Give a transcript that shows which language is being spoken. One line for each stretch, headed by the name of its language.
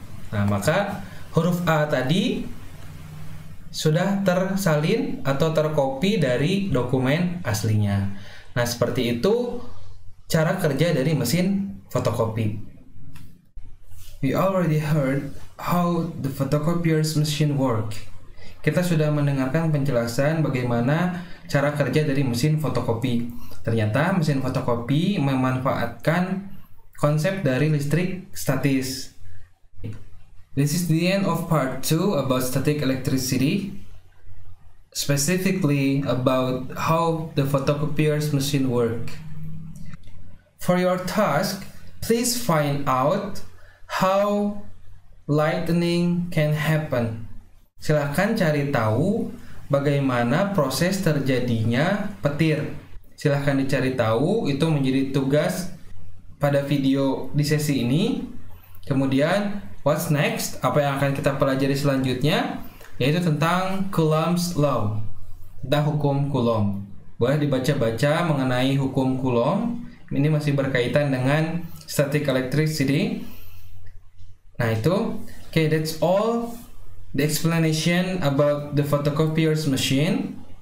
Indonesian: Nah, maka huruf A tadi sudah tersalin atau tercopy dari dokumen aslinya. Nah, seperti itu cara kerja dari mesin fotokopi.
English: We already heard how the photocopier's machine work.
Indonesian: Kita sudah mendengarkan penjelasan bagaimana cara kerja dari mesin fotokopi. Ternyata mesin fotokopi memanfaatkan konsep dari listrik statis.
English: This is the end of part 2 about static electricity, specifically about how the photocopier's machine work. For your task, please find out how lightning can happen.
Indonesian: Silahkan cari tahu bagaimana proses terjadinya petir. Silahkan dicari tahu, itu menjadi tugas pada video di sesi ini. Kemudian,
English: what's next?
Indonesian: Apa yang akan kita pelajari selanjutnya? Yaitu tentang Coulomb's Law, tentang hukum Coulomb. Boleh dibaca-baca mengenai hukum Coulomb. Ini masih berkaitan dengan static electricity. Nah, itu.
English: Okay, that's all the explanation about the photocopier's machine.